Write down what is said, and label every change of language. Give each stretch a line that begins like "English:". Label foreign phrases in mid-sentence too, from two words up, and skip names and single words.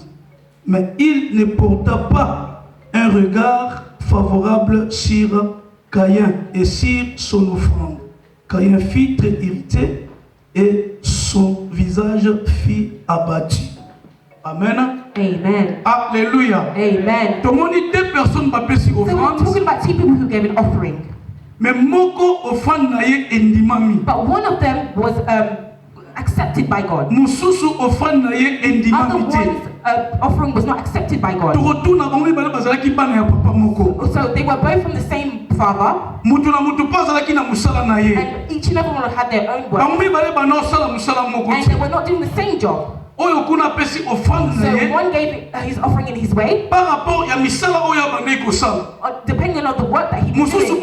French: Mais il ne porta pas un regard favorable sur Caïn et sur son offrande. Caïn fut très irrité et son visage fut abattu. Amen. Amen. Alléluia. Amen. Tout le monde dit deux personnes m'appellent sur
English: So we're
French: offrande.
English: talking about two people who gave an offering.
Lingala: Mais moko offrande naye endimami.
English: But one of them was accepted by God.
Lingala: Mususu offrande naye
English: Other
Lingala: endimami te.
English: one's offering was not accepted by God.
French: Tu retournes à
Lingala: bango bana bazalaki bana ya papa moko.
English: So they were both from the same father. And each and every one had their own work. And they were not doing the same job. So one gave his offering in his way, depending on the work that he was doing.